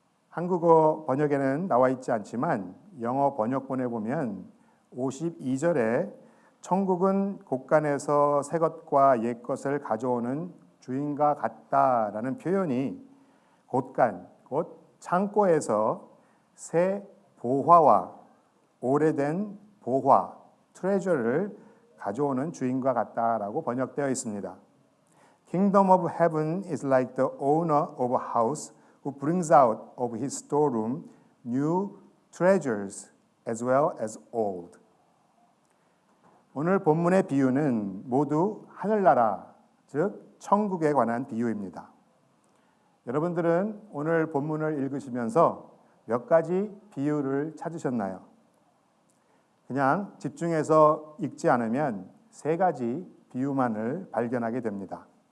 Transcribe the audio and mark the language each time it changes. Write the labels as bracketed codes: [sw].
[ko] 한국어 번역에는 나와 있지 않지만 영어 번역본에 보면 52절에 천국은 곳간에서 새 것과 옛 것을 가져오는 주인과 같다라는 표현이 곳간, 곧 창고에서 새 보화와 오래된 보화, 트레저를 가져오는 주인과 같다라고 번역되어 있습니다. [en] Kingdom of heaven is like the owner of a house who brings out of his storeroom new treasures as well as old. [ko] 오늘 본문의 비유는 모두 하늘나라, 즉 천국에 관한 비유입니다. 여러분들은 오늘 본문을 읽으시면서 몇 가지 비유를 찾으셨나요? 그냥 집중해서 읽지 않으면 세 가지 비유만을 발견하게 됩니다.